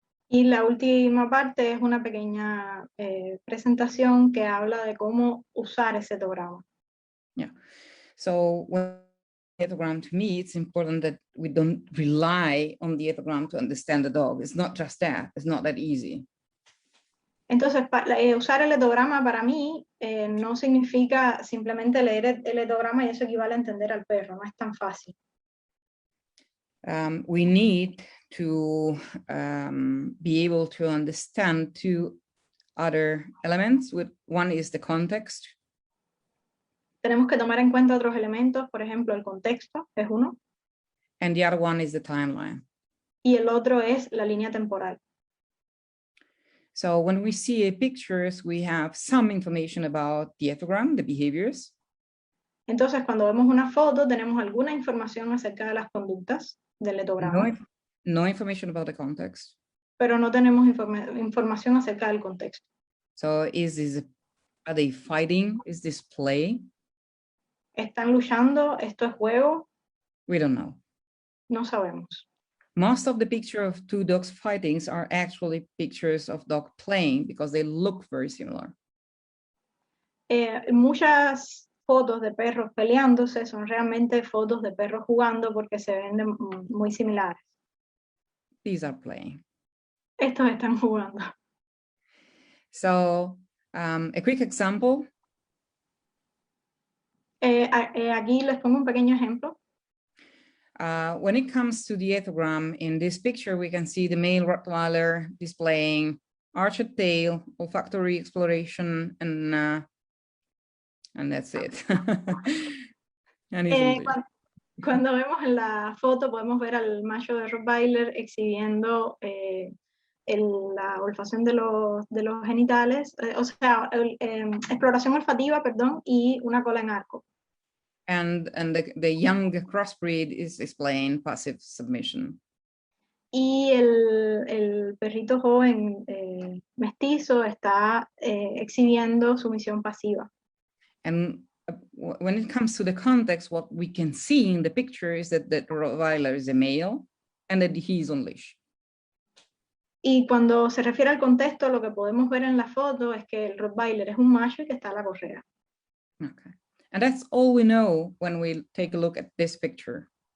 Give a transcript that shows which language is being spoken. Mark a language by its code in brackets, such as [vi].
[es] Y la última parte es una pequeña presentación que habla de cómo usar ese etograma. [en] Yeah. So when ethogram, to me, it's important that we don't rely on the ethogram to understand the dog. It's not just that. It's not that easy. [es] Entonces, usar el etograma para mí no significa simplemente leer el etograma y eso equivale a entender al perro. No es tan fácil. [en] We need to be able to understand two other elements. One is the context. [es] Tenemos que tomar en cuenta otros elementos, por ejemplo, el contexto es uno. [en] And the other one is the timeline. [es] Y el otro es la línea temporal. [en] So when we see pictures, we have some information about the ethogram, the behaviors. [es] Entonces, cuando vemos una foto, tenemos alguna información acerca de las conductas del etograma, [en] no information about the context. [es] pero no tenemos información acerca del contexto. [en] So are they fighting? Is this play? [es] ¿Están luchando? ¿Esto es juego? [en] We don't know. [es] No sabemos. [en] Most of the pictures of two dogs fighting are actually pictures of dog playing because they look very similar. [es] Muchas fotos de perros peleándose son realmente fotos de perros jugando porque se ven muy similares. [en] These are playing. [es] Estos están jugando. [en] So a quick example. [es] Aquí les pongo un pequeño ejemplo. [en] When it comes to the ethogram, in this picture, we can see the male Rottweiler displaying arched tail, olfactory exploration, and that's it. And [es] cuando vemos en la foto, podemos ver al macho de Rottweiler exhibiendo la olfacción de los genitales, o sea, exploración olfativa, perdón, y una cola en arco. [en] And the young crossbreed is displaying passive submission. [es] Y el perrito joven mestizo está exhibiendo sumisión pasiva. [en] And when it comes to the context, what we can see in the picture is that the Rottweiler is a male and that he is on leash. [es] Y cuando se refiere al contexto, lo que podemos ver en la foto es que el Rottweiler es un macho y que está a la correa. [en] Okay. And that's all we know when we take a look at this picture.